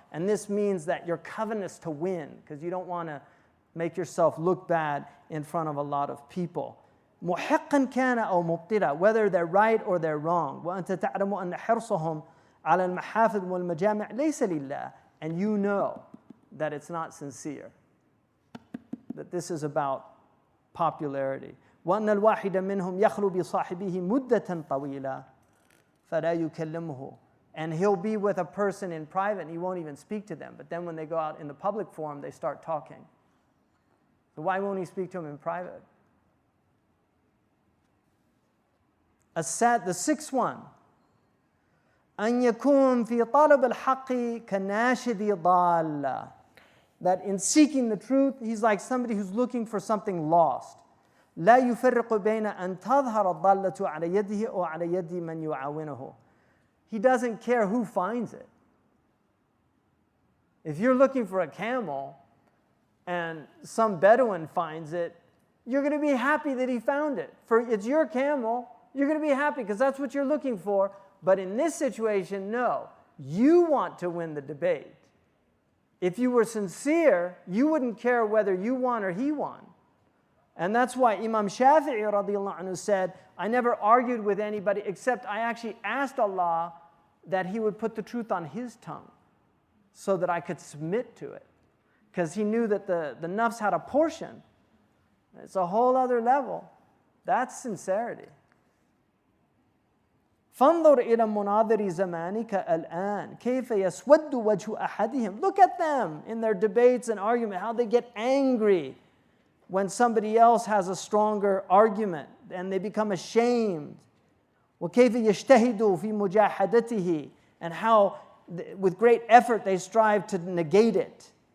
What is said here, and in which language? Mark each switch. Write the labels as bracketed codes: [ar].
[en] And this means that you're covetous to win, because you don't want to make yourself look bad in front of a lot of people. [ar] محقا كان أو مبطلا, [en] whether they're right or they're wrong. [ar] وأنت تعلم أن حرصهم على المحافظ والمجامع ليس لله. [en] And you know that it's not sincere, that this is about popularity. [ar] وأن الواحد منهم يخلو بصاحبه مدة طويلة فلا يكلمه. [en] And he'll be with a person in private and he won't even speak to them. But then when they go out in the public forum, they start talking. So why won't he speak to him in private? The sixth one, [ar] أن يكون في طلب الحق كناشد ضال. [en] That in seeking the truth, he's like somebody who's looking for something lost. [ar] لا يفرق بين أن تظهر الضالة على يده أو على يد من يعاونه. [en] He doesn't care who finds it. If you're looking for a camel and some Bedouin finds it, you're going to be happy that he found it. For it's your camel, you're going to be happy because that's what you're looking for. But in this situation, no. You want to win the debate. If you were sincere, you wouldn't care whether you won or he won. And that's why Imam Shafi'i radiallahu anhu said, I never argued with anybody except I actually asked Allah that He would put the truth on His tongue so that I could submit to it. Because he knew that the nafs had a portion. It's a whole other level. That's sincerity. [ar] فانظر إلى مناظر زمانك الآن كيف يسود وجه أحدهم. [en] Look at them in their debates and argument, how they get angry when somebody else has a stronger argument and they become ashamed. [ar] وكيف يجتهدوا في مجاحدته, [en] and how with great effort they strive to negate it.